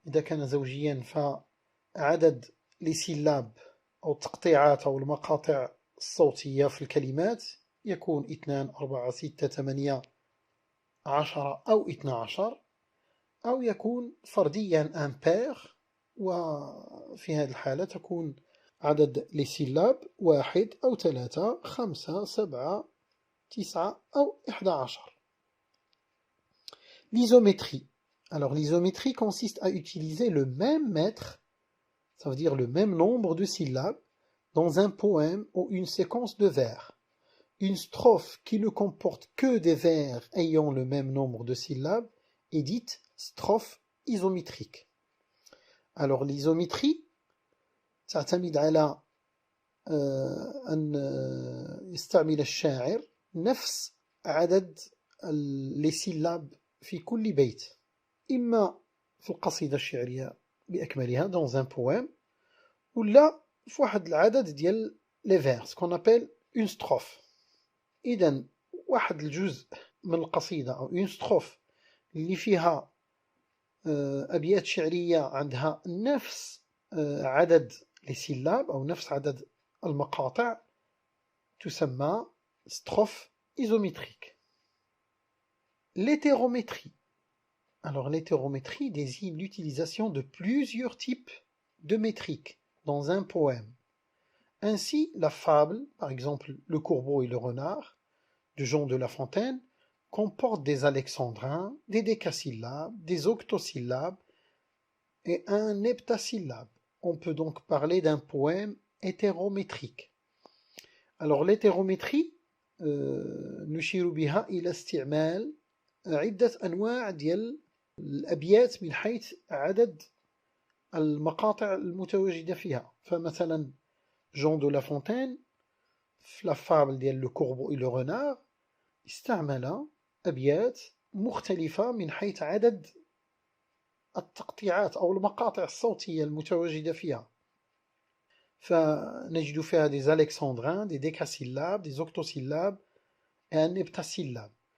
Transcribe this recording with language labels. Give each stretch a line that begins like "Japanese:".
Arabic: إذا كان زوجيا فعدد لسلاب أو التقطيعات أو المقاطع الصوتية في الكلمات يكون 2 4 6 8 10 أو 12، أو يكون فرديا امبير، وفي هذه الحالة تكون عدد لسلاب 1 أو 3 5 7 9 أو 11.
French: L'isométrie. Alors l'isométrie consiste à utiliser le même mètre, ça veut dire le même nombre de syllabes, dans un poème ou une séquence de vers. Une strophe qui ne comporte que des vers ayant le même nombre de syllabes est dite strophe isométrique. Alors l'isométrie
Arabic: تعتمد على أن يستعمل الشاعر نفس عدد
French: les syllabes
Arabic: في كل بيت، إما في القصيدة الشعرية بأكملها
French: dans un poème،
Arabic: ولا في واحد العدد ديال
French: les vers qu'on appelle une strophe.
Arabic: إذا واحد الجزء من القصيدة أو une strophe اللي فيها أبيات شعرية عندها نفس عدد السلاب أو نفس عدد المقاطع تسمى strophe isométrique.
French: L'hétérométrie. Alors l'hétérométrie désigne l'utilisation de plusieurs types de métriques dans un poème. Ainsi, la fable, par exemple Le Corbeau et le Renard, de Jean de La Fontaine, comporte des alexandrins, des décasyllabes, des octosyllabes et un heptasyllabe. on peut donc parler d'un poème hétérométrique. Alors l'hétérométrie
Arabic: نشير بها إلى استعمال عدة أنواع ديال الأبيات من حيث عدد المقاطع المتواجدة فيها. فمثلا جون دو لافونتين في لا فابل ديال لو كوربو اي لو رونار استعمل أبيات مختلفة من حيث عدد التقطيعات أو المقاطع الصوتية المتواجدة فيها. فنجد فيها
French: des alexandrins, des décasyllabes, des octosyllabes et un heptasyllabe.